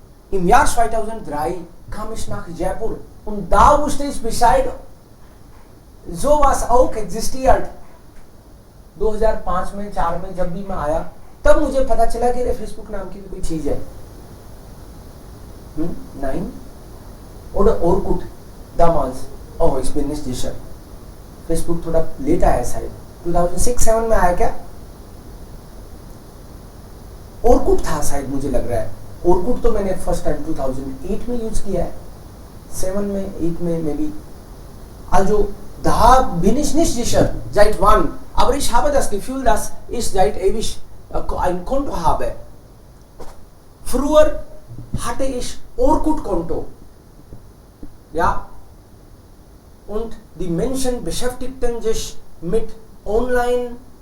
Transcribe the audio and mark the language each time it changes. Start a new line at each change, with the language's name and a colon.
German: Im Jahr 2003 kam ich nach Jaipur und da wusste ich Bescheid, sowas auch existiert.
Hindi: 2005 में 4 में जब भी मैं आया तब मुझे पता चला कि फेसबुक नाम की भी कोई चीज है। 9
German: oder Orkut damals, oh ich bin nicht sicher,
Hindi: Facebook थोड़ा लेट आया शायद 2006-7 में आया क्या, Orkut था शायद, मुझे लग रहा है। Orkut तो मैंने फर्स्ट टाइम 2008 में यूज किया है, 7 में 8 में may be.
German: Also da bin ich nicht sicher seit wann, aber ich habe das Gefühl, dass ich seit ewig ein Konto habe. Früher hatte ich Orkut-Konto, ja, und die Menschen beschäftigten sich mit Online.